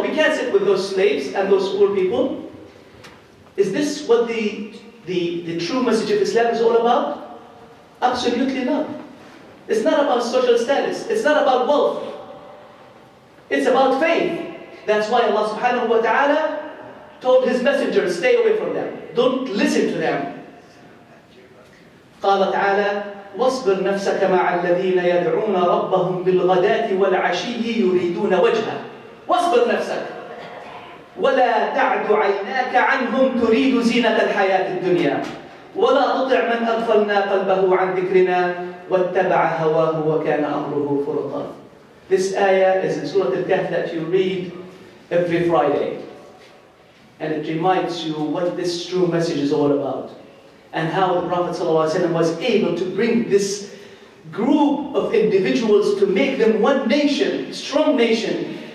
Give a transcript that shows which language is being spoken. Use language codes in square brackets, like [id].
[en] We can't sit with those slaves and those poor people. Is this what the true message of Islam is all about? Absolutely not. It's not about social status. It's not about wealth. It's about faith. That's why Allah subhanahu wa ta'ala told His messengers, stay away from them. Don't listen to them. [ar] قال تعالى واصبر نفسك مع الذين يدعون ربهم بالغداة والعشي يريدون وجهه. واصبر نفسك ولا تعد عيناك عنهم تريد زينة الحياة الدنيا ولا تطع من أغفلنا قلبه عن ذكرنا واتبع هواه وكان أمره فرطا. [en] This ayah is in Surah Al-Kahf that you read every Friday. And it reminds you what this true message is all about. And how the Prophet ﷺ was able to bring this group of individuals to make them one nation, strong nation.